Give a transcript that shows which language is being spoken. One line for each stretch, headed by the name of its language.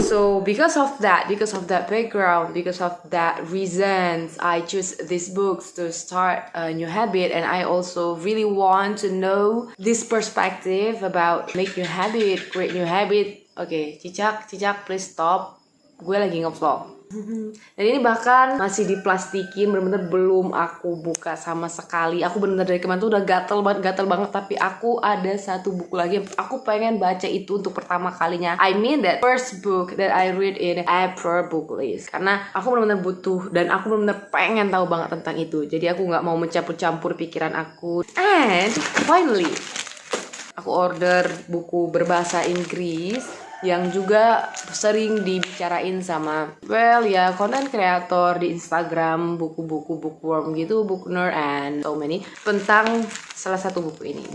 English: So because of that background, because of that reasons, I choose these books to start a new habit. And I also really want to know this perspective about make new habit, create new habit.
Indonesian: Oke, Cicak,
English: please stop.
Indonesian: Gue lagi nge-vlog. Dan ini bahkan masih diplastikin, bener-bener belum aku buka sama sekali. Aku bener-bener dari kemarin tuh udah gatel banget. Tapi aku ada satu buku lagi yang aku pengen baca itu untuk pertama kalinya.
English: I mean that first book that I read in April book list.
Indonesian: Karena aku bener-bener butuh dan aku bener-bener pengen tahu banget tentang itu. Jadi aku gak mau mencampur-campur pikiran aku.
English: And finally,
Indonesian: aku order buku berbahasa Inggris yang juga sering dibicarain sama konten kreator di Instagram, buku-buku bookworm gitu,
English: book nerd and so many,
Indonesian: tentang salah satu buku ini.